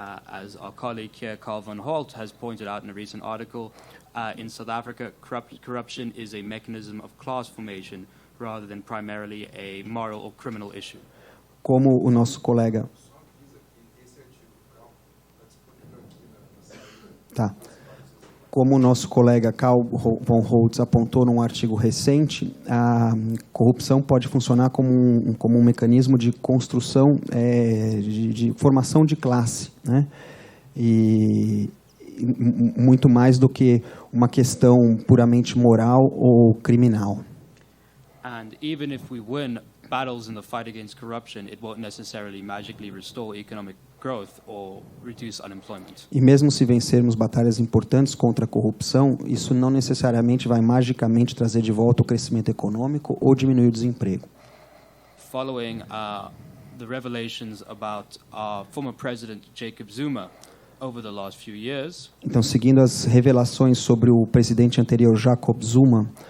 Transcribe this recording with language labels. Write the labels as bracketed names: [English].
[English] As our colleague here, Karl von Holdt, has pointed out in a recent article, in South Africa, corruption is a mechanism of class formation rather than primarily a moral or criminal issue. [Portuguese] Como o nosso colega Como o nosso colega Karl von Holdt apontou num artigo recente, a corrupção pode funcionar como um mecanismo de construção, de formação de classe, né? E muito mais do que uma questão puramente moral ou criminal. [English] And even if we win battles in the fight against corruption, it won't necessarily magically restore economic growth or reduce unemployment. [Portuguese] E mesmo se vencermos batalhas importantes contra a corrupção, isso não necessariamente vai magicamente trazer de volta o crescimento econômico ou diminuir o desemprego. [English] Following the revelations about our former president Jacob Zuma over the last few years. [Portuguese] Então, seguindo as revelações sobre o presidente anterior Jacob Zuma,